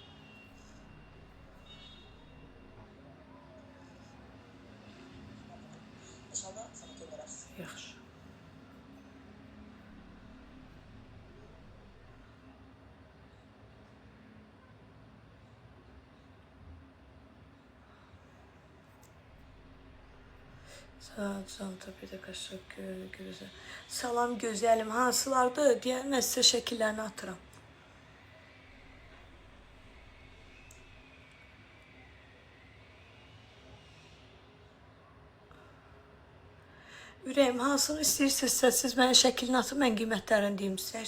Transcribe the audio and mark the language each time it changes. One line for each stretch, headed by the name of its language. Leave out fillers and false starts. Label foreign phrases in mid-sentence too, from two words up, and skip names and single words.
Azerbaijani: Yaxşı. Sağ ol,
Turkish: can tabii de teşekkür.
Azerbaijani: Salam gözəlim. Hansılardır? Deyən mən sizə şəkillərini atıram. Ürəyim, hansını istəyirsinizsə siz mənə şəklini atın, mən qiymətlərini deyim sizə.